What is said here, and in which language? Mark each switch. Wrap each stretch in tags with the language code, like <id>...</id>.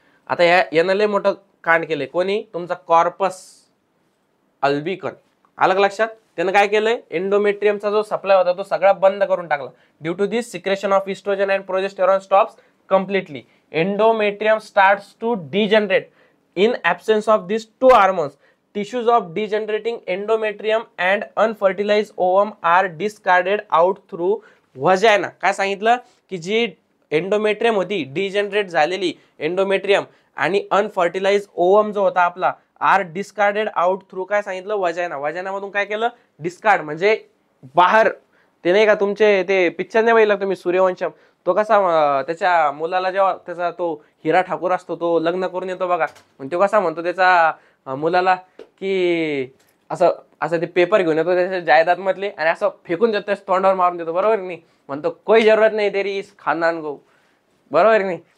<mr>आता यानं लय मोठं कांड केलंय, कोणी, तुमचा कॉर्पस अल्बिकन. आलं लक्षात. त्यानं काय केलंय, एंडोमेट्रियमचा जो सप्लाय होता तो सगळा बंद करून टाकला.</mr> <en>Due to this secretion of estrogen and progesterone stops completely. Endometrium starts to degenerate. In absence of these two hormones, tissues of degenerating endometrium and unfertilized ovum are discarded out through vagina.</en> <mr>काय सांगितलं की जी endometrium होती, degenerate झालेली endometrium आणि unfertilised ovum जो होता आपला,</mr> <en>are discarded out through,</en> <mr>काय सांगितलं, वजायना. वजायनामधून काय केलं, डिस्कार्ड, म्हणजे बाहेर. ते नाही का तुमचे ते पिक्चर नाही बघितलं तुम्ही, सूर्यवंशम, तो कसा त्याच्या मुलाला जेव्हा त्याचा तो हिरा ठाकूर असतो तो लग्न करून येतो बघा, तो कसा म्हणतो त्याचा मुलाला की असं असं ते पेपर घेऊन येतो त्याच्या जायदाद मधले आणि असं फेकून देतो, त्याच्या तोंडावर मारून देतो, बरोबर नाही, म्हणतो</mr> <hi>कोई जरूरत नाही तेरी इस खानदान को,</hi> <mr>बरोबर नाही.</mr>